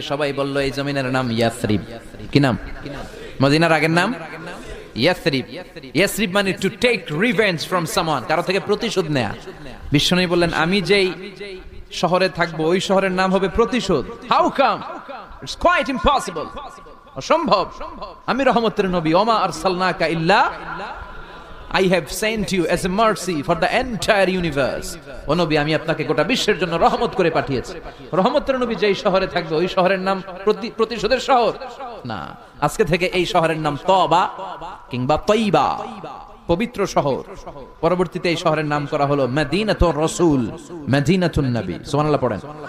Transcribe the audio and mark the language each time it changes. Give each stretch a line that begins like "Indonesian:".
Bangla: সবাই বলল এই জমিনের নাম ইয়াসরিব। কি নাম? মদিনার আগের নাম ইয়াসরিব। ইয়াসরিব মানে
English: to take revenge from someone,
Bangla: কারো থেকে প্রতিশোধ নেয়া। বিশ্বনবী বললেন আমি যেই শহরে থাকবো ওই শহরের নাম হবে প্রতিশোধ।
English: How come? It's quite impossible,
Bangla: অসম্ভব। আমি রহমতের নবী,
Arabic: ওমা আরসালনাকা ইল্লা
English: I have sent you as a mercy for the entire universe.
Bangla: ও নবী আমি আপনাকে গোটা বিশ্বের জন্য রহমত করে পাঠিয়েছি। রহমতের নবী যেই শহরে থাকবে ওই শহরের নাম প্রতিশোধের শহর না। আজকে থেকে এই শহরের নাম তওবা কিংবা তয়বা, পবিত্র শহর। পরবর্তীতে এই শহরের নাম করা হলো মদিনাতুর রাসূল, মদিনাতুন নবী। সুবহানাল্লাহ পড়েন।